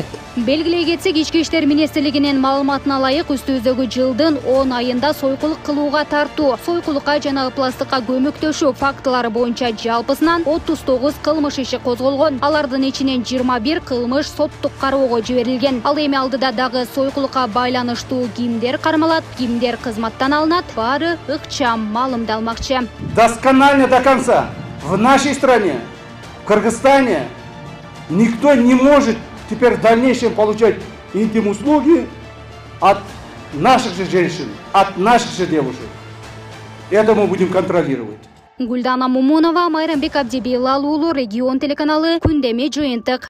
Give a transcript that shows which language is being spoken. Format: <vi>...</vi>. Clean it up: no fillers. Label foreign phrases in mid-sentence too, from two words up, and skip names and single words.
<ky>Белгилей кетсек, Ички иштер министрлигинин маалыматына ылайык үстүбүздөгү жылдын 10 айында сойкулук кылууга тартуу, сойкулукка жана пластикка көмөктөшүү фактылары боюнча жалпысынан 39 кылмыш иши козголгон. Алардын ичинен 21 кылмыш соттук кароого жиберилген. Ал эми алдыда дагы сойкулукка байланыштуу кимдер кармалат, кимдер кызматтан алынат, баары ыкчам маалымдалмакчы.</ky> <ru>Досконально до конца. В нашей стране, в Кыргызстане, никто не может теперь в дальнейшем получать интим-услуги от наших же женщин, от наших же девушек. Это мы будем контролировать.</ru> <ky>Гүлдана Мумунова, Майрамбек Абдибилал уулу, Регион телеканалы, күндөмө жыйынтык.</ky>